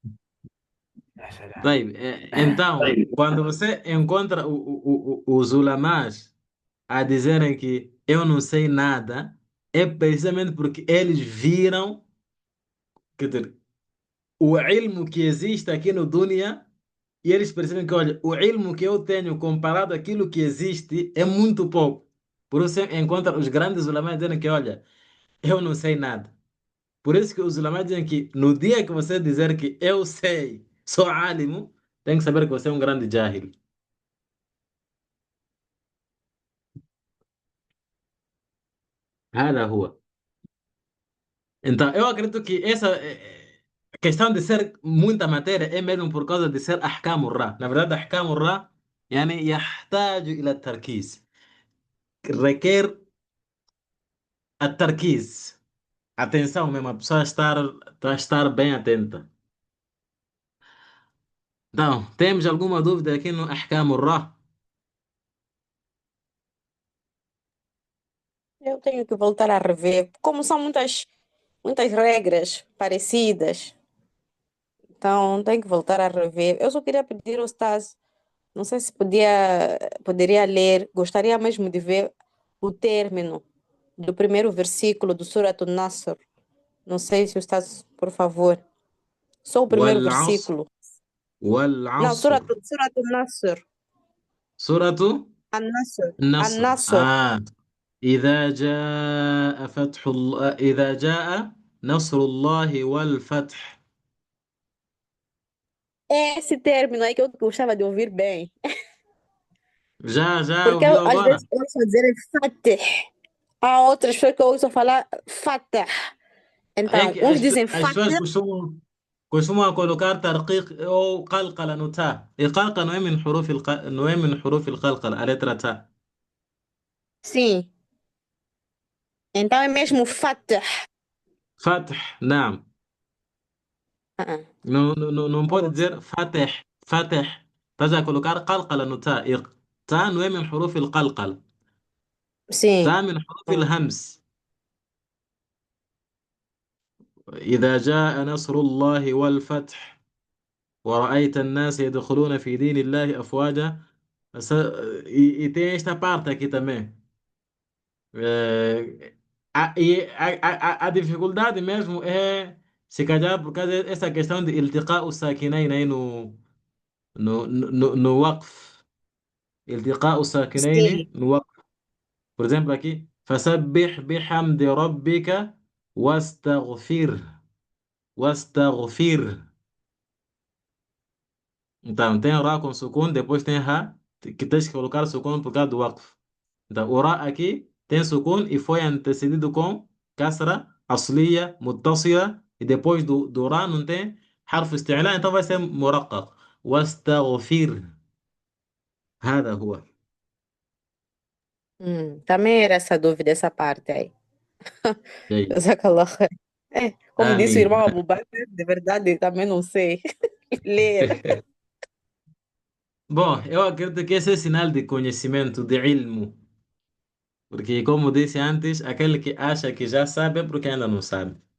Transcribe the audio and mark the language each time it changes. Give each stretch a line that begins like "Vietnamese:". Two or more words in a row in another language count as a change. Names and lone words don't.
Portuguese: Bem, então, quando você encontra os ulamás a dizerem que eu não sei nada, é precisamente porque eles viram, quer dizer, o ilmo que existe aqui no dunya e eles percebem que, olha, o ilmo que eu tenho comparado àquilo que existe é muito pouco. Por isso você encontra os grandes ulamás dizendo que, olha, eu não sei nada. Por isso que os ulamás dizem que no dia que você dizer que eu sei, sou álimo, tem que saber que você é um grande jahil.
Arabic: هذا هو.
Portuguese: Então, eu acredito que essa questão de ser muita matéria é mesmo por causa de ser
Arabic: أحكام الرا.
Portuguese: Na verdade,
Arabic: أحكام الرا يعني يحتاج إلى التركيز.
Portuguese: Requer التركيز. Atenção mesmo, a pessoa estar bem atenta. Então, temos alguma dúvida aqui no
Arabic: أحكام الرا?
Portuguese: Eu tenho que voltar a rever. Como são muitas regras parecidas, então tenho que voltar a rever. Eu só queria pedir ao Stas, não sei se poderia ler, gostaria mesmo de ver o término do primeiro versículo do Surat An-Nasr. Não sei se o Stas, por favor. Só o primeiro
Arabic: والعصر
Portuguese: versículo. Não,
Arabic: والعصر
Portuguese: Surat An-Nasr.
Arabic: سورة An-Nasr. النصر. An-Nasr. إذا جاء نصر الله والفتح.
Portuguese: É esse término aí que eu gostava de ouvir bem. Já Porque ouviu eu, às agora? vezes ouço dizer Fatih. Há outras pessoas que eu ouço falar Fatah. É Então, que uns as, dizem as pessoas Fatah, costumam colocar tarqiq ou qalqala no tá. E qalqala não é
Arabic: من حروف قلقلة,
Portuguese: a letra tá. sim. Então é mesmo Fatah. Fath, não. Ah, Não pode oh, dizer fatih, fatih. Estás a colocar qalqala no tá. E tá não é
Arabic: من حروف قلقلة.
Portuguese: sim.
Arabic: طاء من حروف
Portuguese: Ah, hams.
Arabic: إذا جاء نصر الله والفتح ورأيت الناس يدخلون في دين الله أفواجا.
Portuguese: E tem esta parte aqui também. A dificuldade mesmo é, se calhar, por causa dessa questão de iltiqar os sakinain aí no waqf. Iltiqar os sakinain sim. no waqf. Por exemplo, aqui.
Arabic: فسبح بحمد ربك واستغفر واستغفر.
Portuguese: Então, tem Ra com sukun, depois tem Ra, que tens que colocar sukun por causa do waqf. Então, o Ra aqui tem sukun e foi antecedido com kasra, asliya, muttasila, e depois do Ra não tem
Arabic: حرف استعلاء,
Portuguese: então vai ser muraqqaq.
Arabic: واستغفر. هذا هو.
Portuguese: Também era essa dúvida, essa parte aí.
Arabic: جيد. جزاك الله خير.
Portuguese: É, como disse o
Arabic: آمين.
Portuguese: irmão Abubakar, de verdade, também não sei ler. Bom, eu acredito que esse é sinal de conhecimento, de ilmo. Porque, como disse antes, aquele que acha que já sabe é porque ainda não sabe.